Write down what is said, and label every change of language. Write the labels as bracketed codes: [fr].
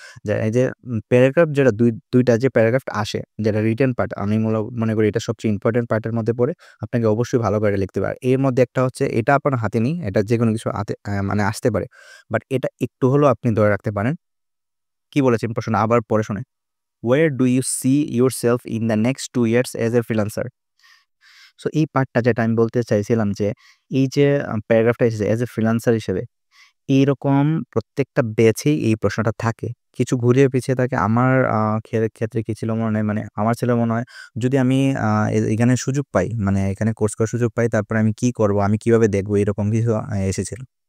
[bn] যে এই যে প্যারাগ্রাফ যেটা দুইটা যে প্যারাগ্রাফ আসে, যেটা রিটেন পার্ট, আমি মনে করি এটা সবচেয়ে ইম্পর্টেন্ট পার্টের মধ্যে পড়ে। আপনাকে অবশ্যই ভালো করে লিখতে হবে। এর মধ্যে একটা হচ্ছে, এটা আপনার হাতে নেই, এটা যে কোনো কিছু হাতে মানে আসতে পারে, বাট এটা একটু হলেও আপনি ধরে রাখতে পারেন। কি বলেছেন প্রশ্ন আবার পরে শুনে। [en] Where do you see yourself in the next 2 years as a freelancer? [bn] So এই পার্টটা যেটা আমি বলতে চাইছিলাম যে এই যে প্যারাগ্রাফটা এসেছে অ্যাজ এ ফ্রিল্যান্সার হিসেবে, এইরকম প্রত্যেকটা ব্যাচেই এই প্রশ্নটা থাকে। কিছু ঘুরিয়ে পিছিয়ে থাকে। আমার ক্ষেত্রে কি ছিল মনে হয়, মানে আমার ছিল মনে হয় যদি আমি এখানে সুযোগ পাই, মানে এখানে কোর্স করার সুযোগ পাই, তারপরে আমি কি করব, আমি কিভাবে দেখবো, এরকম কিছু এসেছিল।